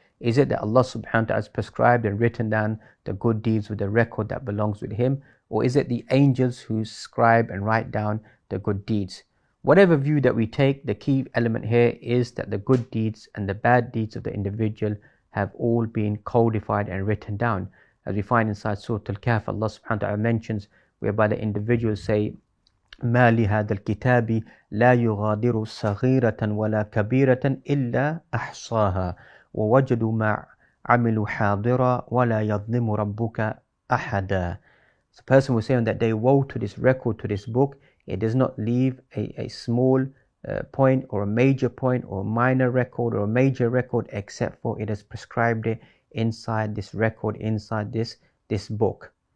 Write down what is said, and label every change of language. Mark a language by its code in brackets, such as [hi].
[en] Is it that Allah subhanahu wa ta'ala has prescribed and written down the good deeds with the record that belongs with Him? Or is it the angels who scribe and write down the good deeds? Whatever view that we take, the key element here is that the good deeds and the bad deeds of the individual have all been codified and written down. As we find inside Surah Al-Kahf, Allah subhanahu wa ta'ala mentions whereby the individuals say, [ar] ما لهذا الكتاب لا يغادر صغيرة ولا كبيرة إلا أحصاها ووجدوا ما عملوا حاضرا ولا يظلم ربك أحدا. [en] So the person will say on that day, woe to this record, to this book. It does not leave a small point or a major point or a minor record or a major record, except for it has prescribed it inside this record, inside this book.